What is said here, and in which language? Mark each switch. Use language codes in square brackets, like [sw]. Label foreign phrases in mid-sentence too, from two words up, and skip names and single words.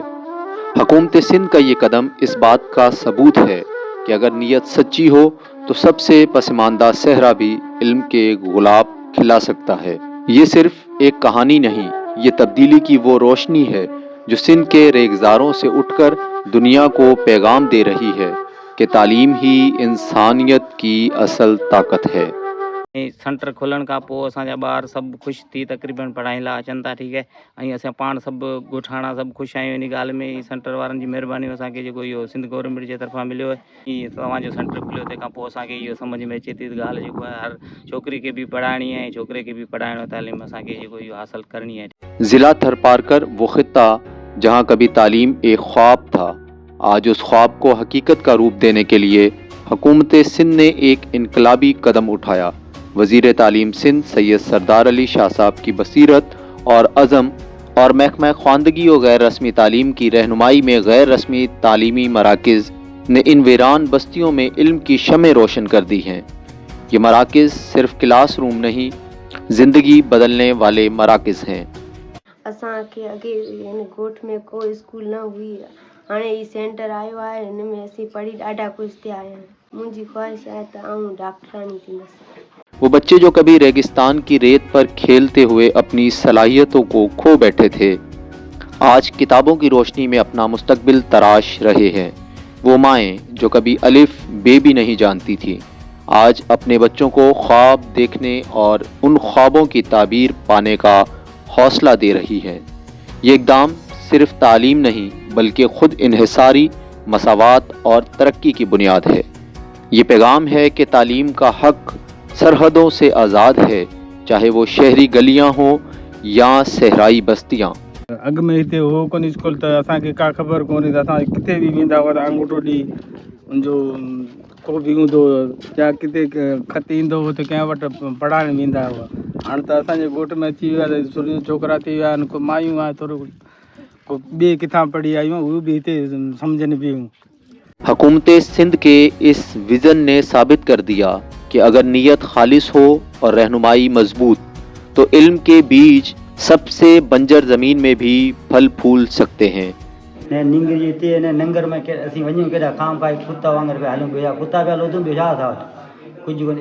[ur] حکومت سندھ کا یہ قدم اس بات کا ثبوت ہے کہ اگر نیت سچی ہو تو سب سے پسماندہ صحرا بھی علم کے گلاب کھلا سکتا ہے. یہ صرف ایک کہانی نہیں، یہ تبدیلی کی وہ روشنی ہے جو سندھ کے ریگزاروں سے اٹھ کر دنیا کو پیغام دے رہی ہے کہ تعلیم ہی انسانیت کی اصل طاقت ہے. [sd] सेंटर खोलण खां पोइ असांजा ॿार सभु ख़ुशि थी तक़रीबन पढ़ाई लाइ अचनि था, [ur] ٹھیک ہے. [sd] ऐं असां पाण सभु ॻोठाणा सभु ख़ुशि आहियूं इन ॻाल्हि में। सेंटर वारनि जी महिरबानी असांखे जेको इहो सिंध गवर्नमेंट जे तरफ़ां मिलियो आहे, हीअ तव्हांजो सेंटर खुलियो, तंहिंखां पोइ असांखे इहो सम्झ में अचे थी ॻाल्हि जेको आहे हर छोकिरी खे बि पढ़ाइणी आहे, छोकिरे खे बि पढ़ाइणो, तालीम असांखे जेको इहो हासिल करणी है। [ur] ضلع تھرپارکر وہ خطہ جہاں کبھی تعلیم ایک خواب تھا، آج اس خواب کو حقیقت کا روپ دینے کے لیے حکومت سندھ نے ایک انقلابی قدم اٹھایا. وزیر تعلیم سندھ سید سردار علی شاہ صاحب کی بصیرت اور عزم اور محکمہ خواندگی اور غیر رسمی تعلیم کی رہنمائی میں غیر رسمی تعلیمی مراکز نے ان ویران بستیوں میں علم کی شمعیں روشن کر دی ہیں. یہ مراکز صرف [en] class room [ur] نہیں، زندگی بدلنے والے مراکز ہیں. [sd] असांखे अॻे हिन ॻोठ में को स्कूल न हुई, हाणे ही सेंटर आयो आहे, हिन में असीं पढ़ी ॾाढा ख़ुशि थिया आहियूं। मुंहिंजी ख्वाहिश आहे त आउं डॉक्टरानी थींदसि। [ur] وہ بچے جو کبھی ریگستان کی ریت پر کھیلتے ہوئے اپنی صلاحیتوں کو کھو بیٹھے تھے آج کتابوں کی روشنی میں اپنا مستقبل تراش رہے ہیں. وہ مائیں جو کبھی الف بے بھی نہیں جانتی تھی آج اپنے بچوں کو خواب دیکھنے اور ان خوابوں کی تعبیر پانے کا حوصلہ دے رہی ہے. یہ اقدام صرف تعلیم نہیں بلکہ خود انحصاری، مساوات اور ترقی کی بنیاد ہے. یہ پیغام ہے کہ تعلیم کا حق سرحدوں سے آزاد ہے، چاہے وہ شہری گلیاں ہوں یا صحرائی بستیاں. [sd] अॻ में हिते हो कोन स्कूल त असांखे का ख़बर कोन्हे त असां किथे बि वेंदा हुआ त अंगूठो ॾेई उनजो को बि हूंदो या किथे ख़त ईंदो हो त कंहिं वटि पढ़ाइण वेंदा हुआ। हाणे त असांजे ॻोठ में अची वियो आहे त थोरी छोकिरा थी विया आहिनि, को मायूं आहे, थोरो को ॿिए किथां पढ़ी आयूं, उहे बि हिते सम्झनि पियूं। [ur] حکومت سندھ کے اس وژن نے ثابت کر دیا کہ اگر نیت خالص ہو اور رہنمائی مضبوط تو علم کے بیج سب سے بنجر زمین میں بھی پھل پھول سکتے ہیں. [sd] ने निंगर हिते ने नंगर में के असीं वञूं केॾा खाम खाई कुत्ता वांगुरु पिया हलूं पिया, कुत्ता पिया लोधूं पिया, छा था कुझु कोन।